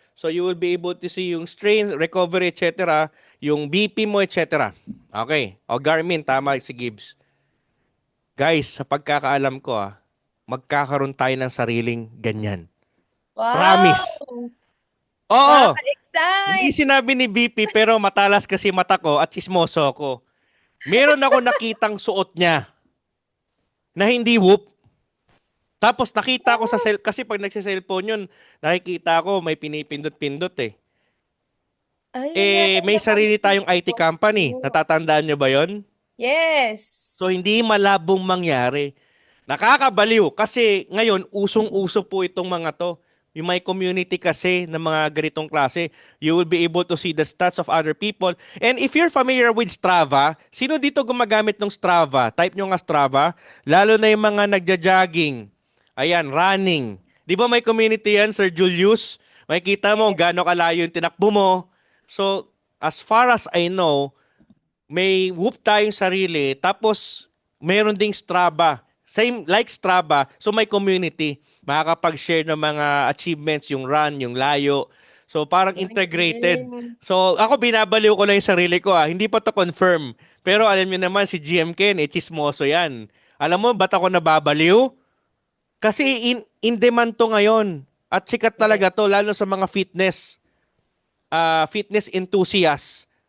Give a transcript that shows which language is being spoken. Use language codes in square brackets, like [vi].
[en] So you will be able to see yung strain, recovery, etc. [tl] Yung BP mo, etc. Okay. O Garmin, tama si Gibbs. Guys, sa pagkakaalam ko magkakaroon tayo ng sariling ganyan. Wow! Promise. Oo. Hindi Nakaka-excite! sinabi ni BP pero matalas kasi mata ko at chismoso ko. Meron ako nakitang suot niya na hindi Whoop. Tapos nakita ko kasi pag nagse-cellphone yun, nakikita ko may pinipindot-pindot eh. Ay, May sarili tayong IT company. ko. Natatandaan nyo ba yon? [en] Yes. [tl] So hindi malabong mangyari. Nakakabaliw kasi ngayon usong-uso po itong mga to. Yung may community kasi ng mga ganitong klase, [en] you will be able to see the stats of other people. And if you're familiar with Strava, [tl] sino dito gumagamit ng Strava? Type nyo nga Strava. Lalo na yung mga nagja-jogging. Ayan, running. Di ba may community yan, Sir Julius? Makikita mo gaano kalayo yung tinakbo mo. So, [en] as far as I know, [tl] may Whoop tayong sarili, tapos meron ding Strava. [en] Same like Strava, so may community. [tl] Makakapag-share ng mga achievements, yung run, yung layo. So parang integrated. So ako binabaliw ko lang yung sarili ko Hindi pa to confirm. Pero alam niyo naman si GM Ken, chismoso yan. Alam mo, ba't ako nababaliw? Kasi in demand to ngayon. At sikat talaga to, lalo sa mga fitness enthusiasts.